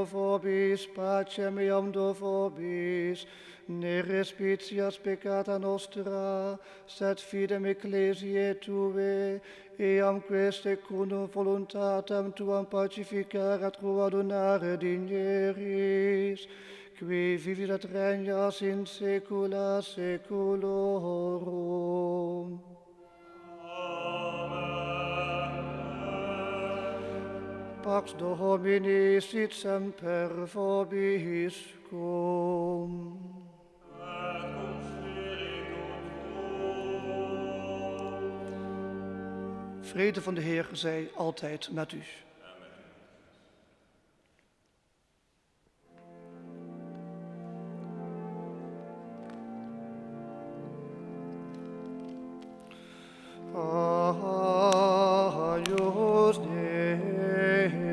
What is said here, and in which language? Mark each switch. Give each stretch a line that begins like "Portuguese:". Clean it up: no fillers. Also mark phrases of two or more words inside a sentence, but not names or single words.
Latin: vobis, pacem eam do vobis, ne respicias peccata nostra, sed fidem ecclesiae Tuae, eam quae secundum voluntatem Tuam pacificare et coadunare digneris, qui vivis et regnas in saecula saeculorum. Pax Domini sit semper vobiscum.
Dutch: Vrede van de Heer zij altijd met u.
Latin: Agnus Dei,